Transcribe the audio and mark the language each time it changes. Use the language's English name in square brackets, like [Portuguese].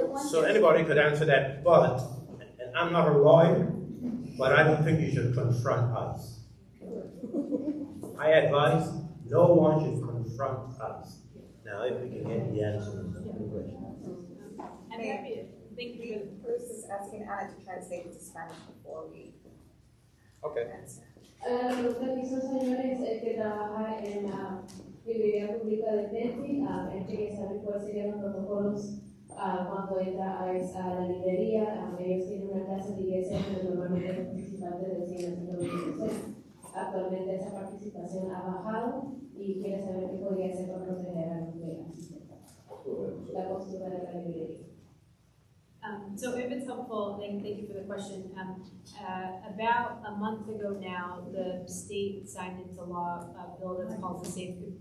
[English] So anybody could answer that, but, and I'm not a lawyer, but I don't think you should confront us. I advise no one should confront us. Now, if we can get the answer to the question. I'm happy to thank you. Bruce is asking Anna to translate it to Spanish before we Okay. answer. [Spanish] La pregunta que hizo, señores, es que trabaja en la librería pública de Tennessee. Él quiere saber cuáles serían los protocolos cuando entra a la librería. Ellos tienen una clase de iglesia donde normalmente los participantes deciden hacer lo. Actualmente esa participación ha bajado y quiere saber qué podría hacer para proteger a los que asisten. La postura de la librería. [English] So if it's helpful, thank you for the question. About a month ago now, the state signed into law a bill that's called the Safe.